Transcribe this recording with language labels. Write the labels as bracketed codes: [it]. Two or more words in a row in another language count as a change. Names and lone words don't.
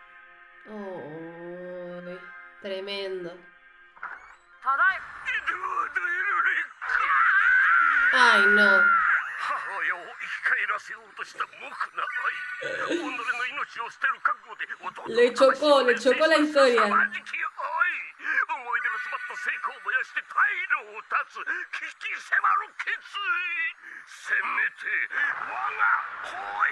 [es] Oh, tremendo. [ja] ただいま。 [es] Ay, no. [ja] 母親を生き返らせようとした無垢な愛。己の命を捨てる覚悟で弟の [es] Le chocó la historia. [ja] 思い出の詰まった成功を燃やして退路を断つ危機迫る決意。せめて我が方